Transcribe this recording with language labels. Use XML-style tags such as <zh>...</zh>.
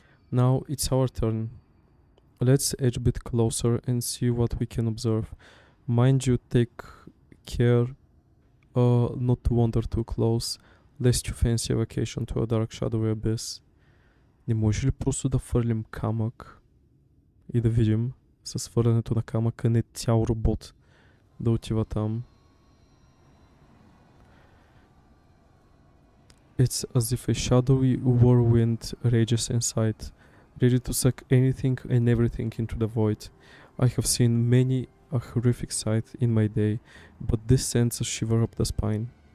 <en>Now it's our turn. Let's edge a bit closer and see what we can observe. Mind you, take care not to wander too close, lest you fancy a vacation to a dark shadowy abyss.</en> <bg>Не може ли просто да фърлим камък и да видим с хвърлянето на камъка, не цял робот да отива там.</bg> <en>It's as if a shadowy whirlwind rages inside, ready to suck anything and everything into the void. I have seen many a horrific sight in my day, but this sends a shiver up the spine.</en>